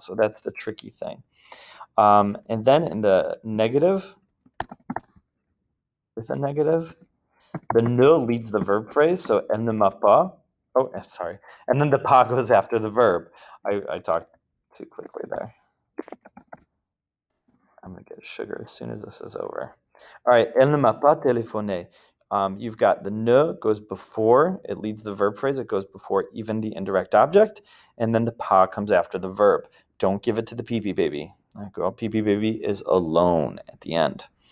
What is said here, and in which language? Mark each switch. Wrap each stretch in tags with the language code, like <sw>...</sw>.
<en>So that's the tricky thing. And then in the negative, with a negative, the ne leads the verb phrase. So</en> <fr>elle ne m'a pas.</fr> <en>Oh, sorry. And then the pas goes after the verb. I talked too quickly there. I'm going to get sugar as soon as this is over. All right,</en> <fr>elle ne m'a pas téléphoné.</fr> <en>You've got the ne goes before, it leads the verb phrase, it goes before even the indirect object, and then the pas comes after the verb. Don't give it to the pee-pee baby. Pee-pee baby is alone at the end.</en>